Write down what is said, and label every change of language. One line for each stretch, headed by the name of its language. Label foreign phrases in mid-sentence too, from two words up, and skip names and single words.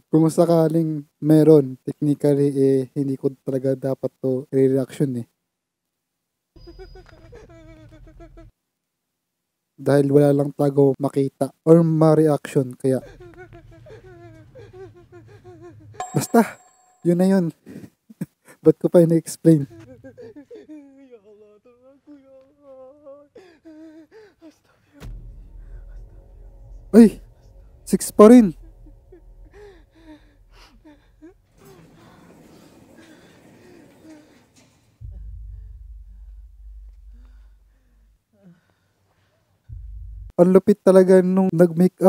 Filipino: Kung sakaling meron, technically eh, hindi ko talaga dapat to reaction eh. Dahil wala lang tago makita or ma-reaction kaya. Basta, yun na yun. Ba't ko pa ina-explain?
Indonesian: Ya Allah, tolong aku ya Allah.
Filipino: Ay! 6 pa rin. Ang lupit talaga nung nag-makeup.